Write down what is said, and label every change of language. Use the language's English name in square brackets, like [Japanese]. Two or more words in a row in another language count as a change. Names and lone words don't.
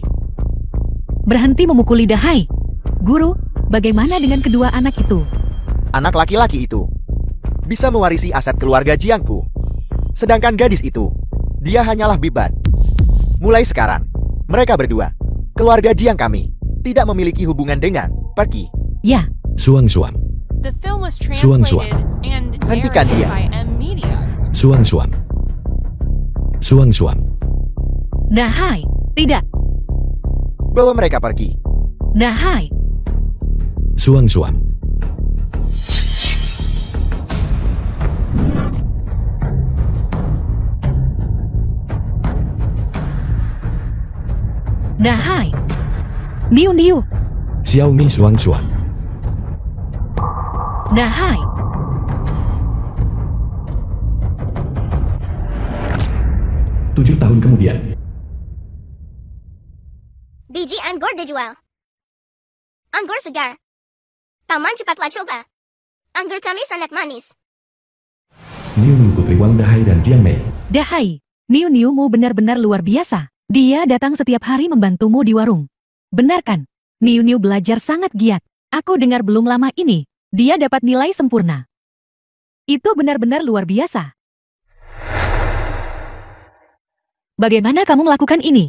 [Indonesian] Berhenti memukuli Dahai. Guru, bagaimana dengan kedua anak itu? Anak laki-laki itu bisa mewarisi aset keluarga Jiangku. Sedangkan gadis itu, dia hanyalah biban. Mulai sekarang, mereka berdua, keluarga Jiang kami, tidak memiliki hubungan dengan pergi. Ya. Suang-suang. [English] The film was [Indonesian] Suang. [English] translated and [Indonesian] Hentikan [English] narrated [Indonesian] dia. [English] by M Media. [Indonesian] Suang-suang. Suang-suang. Dahai. Tidak. Bawa mereka pergi. Dahai. Suang-suang. Dahai. Niu-niu. Xiao Mei suang-suang. Dahai. 7 tahun kemudian. Biji anggur dijual. Anggur segar. Paman cepatlah coba. Anggur kami sangat manis. Niu Putri Wang Dahai dan Jiang Mei. Dahai. Niu-niumu benar-benar luar biasa. Dia datang setiap hari membantumu di warung. Benar kan? Niu-niu belajar sangat giat. Aku dengar belum lama ini, dia dapat nilai sempurna. Itu benar-benar luar biasa. Bagaimana kamu melakukan ini?